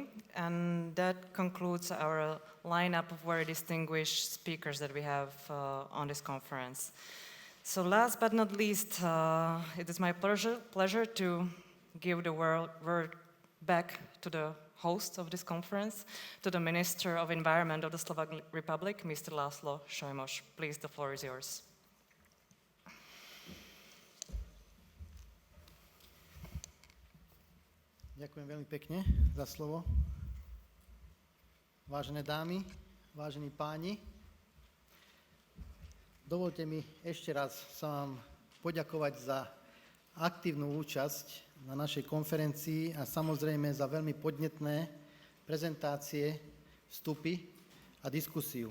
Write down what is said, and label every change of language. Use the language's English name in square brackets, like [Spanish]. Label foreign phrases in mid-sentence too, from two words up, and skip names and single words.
[English] And that concludes our lineup of very distinguished speakers that we have on this conference. So last but not least, it is my pleasure to give the word back to the host of this conference, to the Minister of Environment of the Slovak Republic, Mr. László Sojmos. Please, the floor is yours. [Slovak] Ďakujem veľmi pekne za slovo. Vážené dámy, vážení páni, dovolte mi ešte raz sa vám poďakovať za aktívnu účasť na našej konferencii a samozrejme za veľmi podnetné prezentácie, vstupy a diskusiu.